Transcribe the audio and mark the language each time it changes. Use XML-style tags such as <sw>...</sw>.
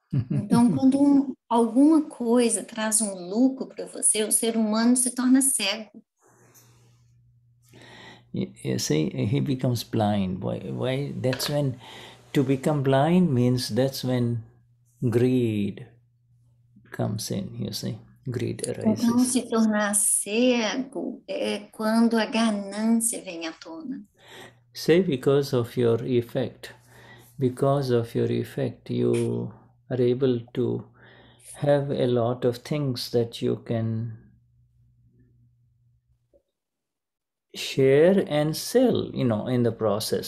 <pt>Então, quando alguma coisa traz lucro para você, o ser humano se torna cego.</pt> <en>You see, he becomes blind. Why? That's when, to become blind means that's when greed comes in, you see. Greed arises.</en> <pt>Então, se tornar cego é quando a ganância vem à tona.</pt> <en>Say because of your effect. Because of your effect, you are able to have a lot of things that you can share and sell, in the process.</en>